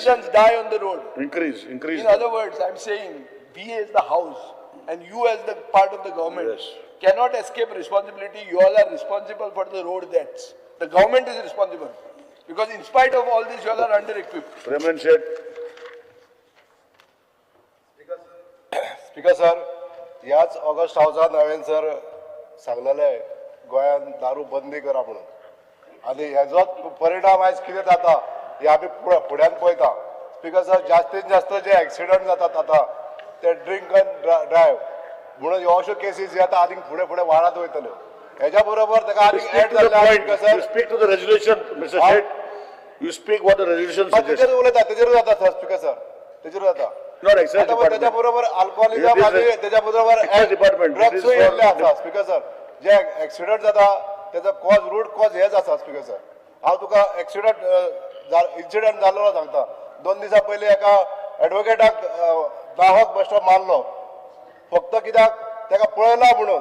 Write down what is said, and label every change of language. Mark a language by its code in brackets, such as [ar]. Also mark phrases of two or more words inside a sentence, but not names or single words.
[en] citizens die on the road. Increase. In other words, I'm saying we as the house and you as the part of the government cannot escape responsibility. You all are responsible for the road deaths. The government is responsible because in spite of all this, you all are under-equipped. Raman Shet. speaker sir, [kok] ह्याच ऑगस्ट हाऊसात हांवें सर सांगलेलें गोंयांत दारू बंदी करा म्हणून आनी हेजोच परिणाम आयज कितें जाता हे आमी फुड्यान पळयता. [en] speaker sir, [kok] जास्तीत जास्त जे एक्सिडंट जातात आतां ते [en] drink and drive [kok] म्हणून ह्यो अश्यो केसीस जे आतां आनीक फुडें फुडें वाडत वयतल्यो. हेज्या बरोबर ताका आनीक एड जाल्ले [en] You speak to the resolution, Mr. Shet. You speak what the resolution suggests. [kok] तेजेर उलयता, तेजेर जाता [en] sir speaker sir, [kok] तेजेर जाता. [en] Not excise department. [kok] त्याच्या बरोबर अल्कोहोलिझम आणि त्याच्या बरोबर ड्रग्सूय येयल्ले आसा [en] speaker sir. [kok] जे एक्सिडंट जाता तेजो [en] cause root cause [kok] हेच आसा [en] speaker sir. [kok] हांव तुका इन्सिडंट जाल्लो सांगता. 2 दिसा पयलीं एका एडवोकेटाक नाहक बेश्टो मारलो फक्त कित्याक ताका पळयला म्हणून.